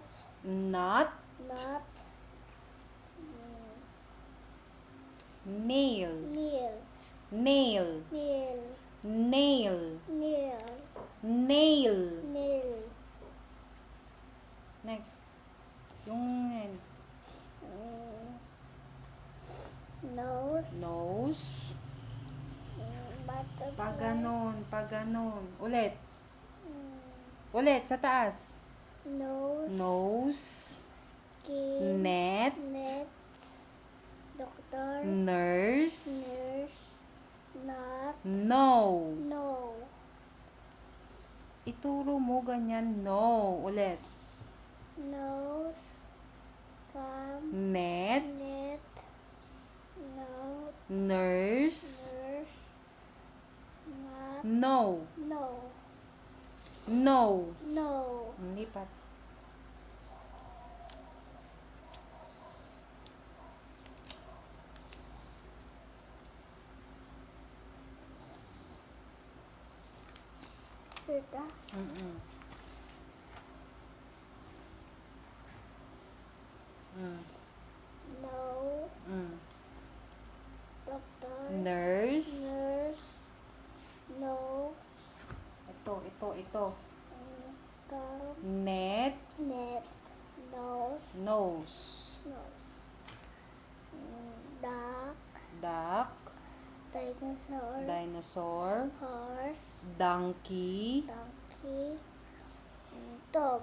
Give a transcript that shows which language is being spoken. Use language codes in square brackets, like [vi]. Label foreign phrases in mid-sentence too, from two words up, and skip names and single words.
[en] Knot. Knot. Nail. Nail. Nail. Nail. Nail. Nail. Nail. Nail. Next. [tl] Yung yan. [en] Nose. Nose. Butterfly. [tl] Pag ganon. Ulit. Ulit, sa taas. [en] Nose. Nose. Skin. Net. Net. Doctor. Nurse. Nurse. Not. No. No. [tl] Ituro mo ganyan. No. Ulit. [en] Nose. Cam. Net. Net. Nurse. Nurse. Not. No. No. No. No. [tl] Lipat. Ito. Mm-mm. Mm. [en] No. Mm. Doctor. Nurse. Nurse. No. [tl] Ito. [en] Dog. Net. Net. Nose. Nose. Nose. Duck. Duck. Dinosaur. Dinosaur. Horse. Donkey. Donkey. Dog.